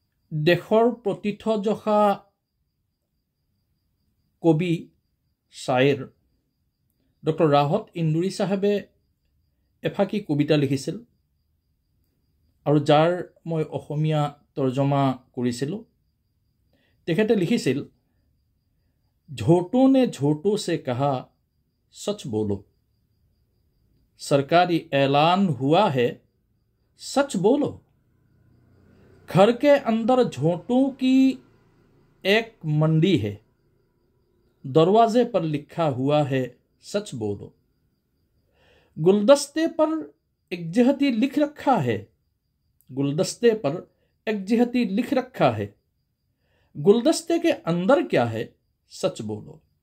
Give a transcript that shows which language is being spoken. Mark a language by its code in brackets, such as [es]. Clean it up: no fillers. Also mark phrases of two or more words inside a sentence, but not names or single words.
[as] দেশৰ প্ৰতিথযশা কবি শায়েৰ ডক্টৰ ৰাহত ইন্দুৰী চাহেবে এফাকি কবিতা লিখিছিল আৰু যাৰ মই অসমীয়া তৰ্জমা কৰিছিলোঁ। তেখেতে লিখিছিল, [hi] झूठों ने झूठों से कहा सच बोलो, सरकारी ऐलान हुआ है सच बोलो, घर के अंदर झूठों की एक मंडी है, दरवाजे पर लिखा हुआ है सच बोलो, गुलदस्ते पर एक जिहती लिख रखा है, गुलदस्ते पर एक जिहती लिख रखा है, गुलदस्ते के अंदर क्या है सच बोलो।